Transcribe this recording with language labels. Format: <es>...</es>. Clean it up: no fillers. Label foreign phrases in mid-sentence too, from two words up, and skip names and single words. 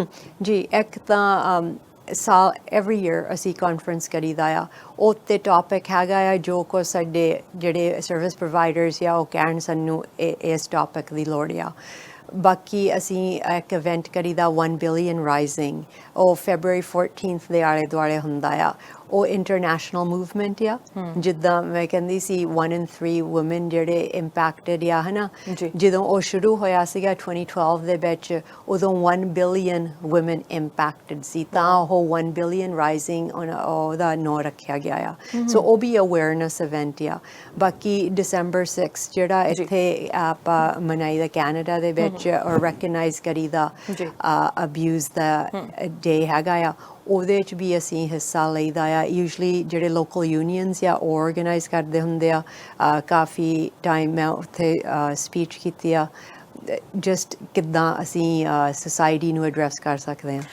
<pa>ਜੀ ਇੱਕ ਤਾਂ ਸਾਲ</pa> <en>every year</en> <pa>ਅਸੀਂ ਕਾਨਫਰੰਸ ਕਰੀਦਾ ਆ ਉਹ 'ਤੇ ਟੌਪਿਕ ਹੈਗਾ ਆ ਜੋ ਕੁਛ ਸਾਡੇ ਜਿਹੜੇ</pa> <en>service providers</en> <pa>ਆ ਉਹ ਕਹਿਣ ਸਾਨੂੰ ਇਸ ਟੌਪਿਕ ਦੀ ਲੋੜ ਆ ਬਾਕੀ ਅਸੀਂ ਇੱਕ ਇਵੈਂਟ ਕਰੀਦਾ 1 ਬਿਲੀਅਨ ਰਾਈਜ਼ਿੰਗ ਉਹ ਫੈਬਰੂਰੀ 14th ਦੇ ਆਲੇ ਦੁਆਲੇ ਹੁੰਦਾ ਆ ਉਹ</pa> <en>international movement</en> <pa>ਆ ਜਿੱਦਾਂ ਮੈਂ ਕਹਿੰਦੀ ਸੀ</pa> <en>1 in 3 women</en> <pa>ਜਿਹੜੇ ਇੰਪੈਕਟਡ ਆ ਹਨਾ ਜੀ। ਜਦੋਂ ਉਹ ਸ਼ੁਰੂ ਹੋਇਆ ਸੀਗਾ 2012 ਦੇ ਵਿੱਚ ਉਦੋਂ</pa> <en>1 billion women impacted</en> <pa>ਸੀ ਤਾਂ ਉਹ 1 billion rising ਉਹਦਾ ਨਾਂ ਰੱਖਿਆ ਗਿਆ ਆ ਸੋ ਉਹ ਵੀ</pa> <en>awareness event</en> <pa>ਆ ਬਾਕੀ December 6 ਜਿਹੜਾ ਇੱਥੇ ਆਪਾਂ ਮਨਾਈਦਾ ਕੈਨੇਡਾ ਦੇ ਵਿੱਚ ਔਰ ਰੈਕਗਨਾਈਜ਼ ਕਰੀਦਾ ਅਬਿਊਜ਼ ਦਾ ਡੇ ਹੈਗਾ ਆ ਉਹਦੇ ਵਿੱਚ ਵੀ ਅਸੀਂ ਹਿੱਸਾ ਲਈਦਾ ਆ ਯੂਜੂਅਲੀ ਜਿਹੜੇ</pa> <en>local unions</en> <pa>ਆ ਉਹ ਆਰਗੇਨਾਈਜ਼ ਕਰਦੇ ਹੁੰਦੇ ਆ ਕਾਫੀ ਟਾਈਮ ਮੈਂ ਉੱਥੇ ਸਪੀਚ ਕੀਤੀ ਆ ਜਸਟ ਕਿੱਦਾਂ ਅਸੀਂ ਸੋਸਾਇਟੀ ਨੂੰ ਐਡਰੈਸ ਕਰ ਸਕਦੇ ਹਾਂ</pa>